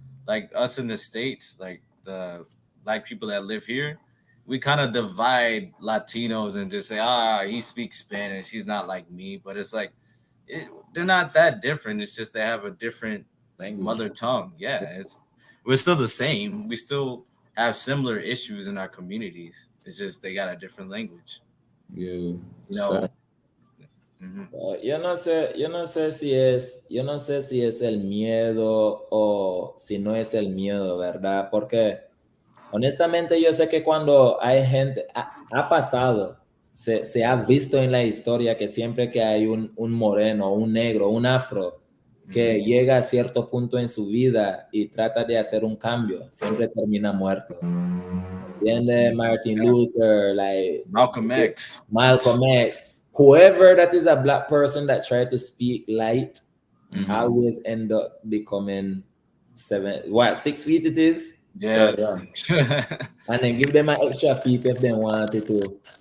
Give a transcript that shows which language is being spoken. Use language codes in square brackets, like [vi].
[en] Like us in the States, like the black people that live here, we kind of divide Latinos and just say, he speaks Spanish, he's not like me. But it's like, they're not that different. It's just they have a different mother tongue. Yeah, we're still the same. We still have similar issues in our communities. It's just they got a different language. Yeah, you know. [es] Yo no sé si es el miedo o si no es el miedo, ¿verdad? Porque Honestamente, yo sé que cuando hay gente, ha pasado, se ha visto en la historia que siempre que hay un moreno, un negro, un afro, que llega a cierto punto en su vida y trata de hacer un cambio, siempre termina muerto. ¿Entiendes? Martin Luther, like [en] Malcolm X. Whoever that is a black person that tried to speak light, always end up becoming 6 feet it is? Yeah. And then give them an extra feet if they wanted to.